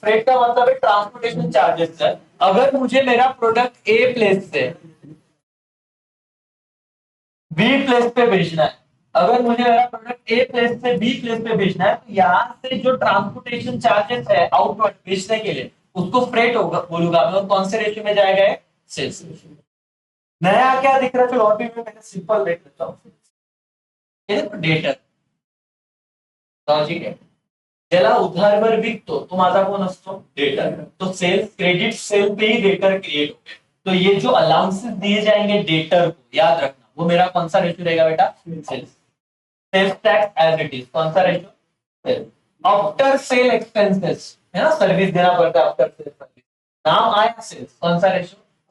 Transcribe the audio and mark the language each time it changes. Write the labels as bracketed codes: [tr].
[hi] Freight का मतलब है ट्रांसपोर्टेशन चार्जेस है। अगर मुझे मेरा प्रोडक्ट ए प्लेस से बी प्लेस पे भेजना है, अगर मुझे मेरा प्रोडक्ट ए प्लेस से बी प्लेस पे भेजना है, तो यहाँ से जो ट्रांसपोर्टेशन चार्जेस है आउटवर्ड भेजने के लिए, उसको फ्रेट होगा बोलूंगा मैं। और कौन से रेशियो में जाएगा? सेल्स। नया क्या दिख रहा है? चलो और भी मैं सिंपल देख लेता हूँ। ये देखो डेटर लॉजिक है, [mr] ज्याला उधारवर विकतो तो माझा कोण असतो? [hi] डेटर। तो सेल्स क्रेडिट सेल पे ही डेटर क्रिएट हो गए। तो ये जो अलाउंसेस दिए जाएंगे डेटर को, याद रखना, वो मेरा कौन सा रेशियो रहेगा बेटा? Sales. Sales tax as it is, कौन सा ratio? Sales. After sale expenses है ना, सर्विस देना पड़ता है आफ्टर सेल सर्विस, नाम आया सेल्स, कौन सा रेशियो?